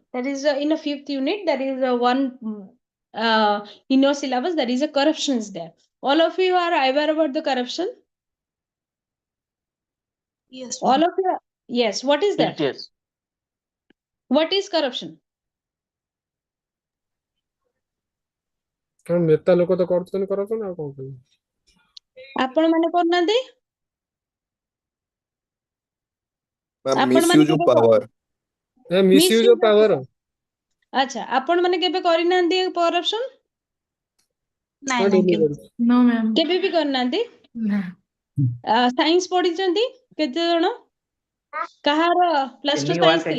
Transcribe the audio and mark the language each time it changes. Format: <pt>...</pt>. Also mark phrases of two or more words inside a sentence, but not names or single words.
<en>That is in a fifth unit, there is one in your syllabus, there is a corruption is there. All of you are aware about the corruption? Yes, All ma'am. of you? Yes. What is that? Yes. What is corruption?</en> <or>କାରଣ ନେତା ଲୋକ ତ କରୁଛନ୍ତି କରଉଛନ୍ତି ଆଉ କଣ କରିବେ? ଆପଣ ମାନେ କରୁନାହାନ୍ତି?</or> <en>मैम</en> <or>ଆପଣ ମାନେ</or> <en>misuse of</en> <or>କେବେ</or> <en>पावर misuse of power.</en> <or>ଆଚ୍ଛା, ଆପଣ ମାନେ କେବେ କରିନାହାନ୍ତି କରପସନ? ନାଇଁ ହଁ ନାଇଁ ଡେଲି କେବେ କରୁଛି।</or> <en>No, ma'am.</en> <or>କେବେ ବି କରିନାହାନ୍ତି?</or> <en>No.</en> <or>ସାଇନ୍ସ ପଢିଛନ୍ତି କେତେ ଜଣ? କାହାର</or> <en>plus two science</en> <or>ଥିଲା?</or>